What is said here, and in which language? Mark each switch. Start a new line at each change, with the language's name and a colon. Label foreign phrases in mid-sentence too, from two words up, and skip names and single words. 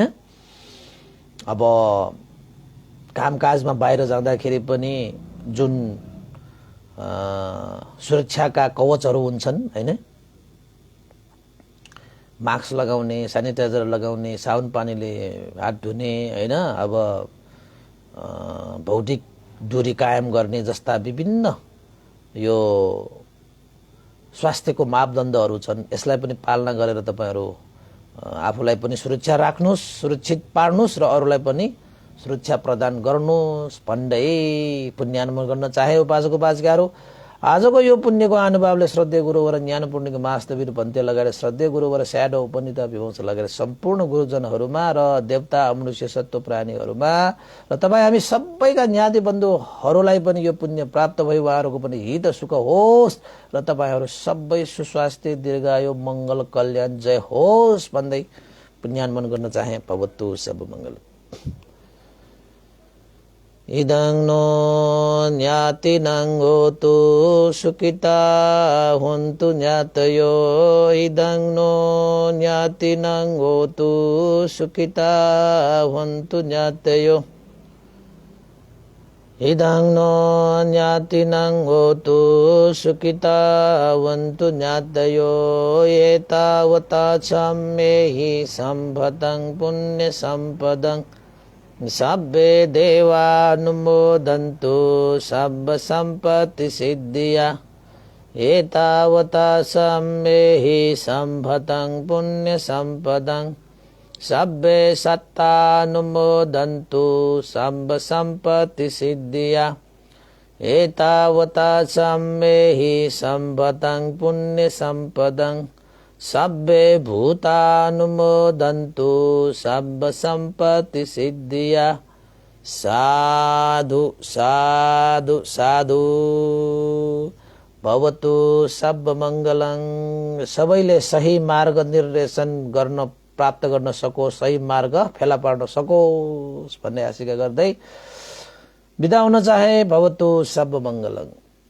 Nepali: अब कामकाजमा बाहिर जाँदाखेरि पनि जुन सुरक्षाका कवचहरू हुन्छन् हैन, मास्क लगाउने, सेनिटाइजर लगाउने, साबुन पानीले हात धुने हैन, अब भौतिक दूरी कायम गर्ने जस्ता विभिन्न यो स्वास्थ्यको मापदण्डहरू छन्। यसलाई पनि पालना गरेर तपाईहरु आफूलाई पनि सुरक्षा राख्नुहोस्, सुरक्षित पार्नुहोस् र अरूलाई पनि सुरक्षा प्रदान गर्नुहोस् भन्दै पुण्यानुमोदन गर्न चाहे उपासक उपासिकाहरू। आजको यो पुण्यको अनुभवले श्रद्धेय गुरुवर ज्ञान पूर्णिको महास्तवीर भन्ते लगाएर श्रद्धेय गुरुवर स्याडो उपनिता विवंश लगाएर सम्पूर्ण गुरुजनहरूमा र देवता मनुष्य सत्व प्राणीहरूमा र तपाईँ हामी सबैका ज्ञाति बन्धुहरूलाई पनि यो पुण्य प्राप्त भयो, उहाँहरूको पनि हित सुख होस् र तपाईँहरू सबै सुस्वास्थ्य दीर्घायु मंगल कल्याण जय होस् भन्दै पुण्यानुमोदन गर्न चाहे।
Pali: भवतु सब मंगल। इदं नो ज्ञातिनं होतु सुखिता हुन्तु ज्ञातयो। इदं नो ज्ञातिनं होतु सुखिता हुन्तु ज्ञातयो। इदं नो ज्ञातिनं होतु सुखिता हुन्तु ज्ञातयो। एतावता सम्मेहि सम्भतं पुण्य सम्पदं सब्बे देवानुमोदन्तु सब संपत्ति सिद्धिया। एतावता सम्मेहि सम्भतं पुण्य संपदं सब्बे सत्तानुमोदन्तु सब संपत्ति सिद्धिया। एतावता सम्मेहि सम्भतं पुण्य संपदं सब्बे भूतानुमोदन्तु सब संपत्ति सिद्धिया। साधु साधु साधु। भवतु सब मंगलङ।
Nepali: सबैले सही मार्ग निर्देशन गर्न प्राप्त गर्न सकोस्, सही मार्ग फेला पार्न सकोस् भन्ने आशा गर्दै बिदा हुन चाहे।
Pali: भवतु सब मंगलङ।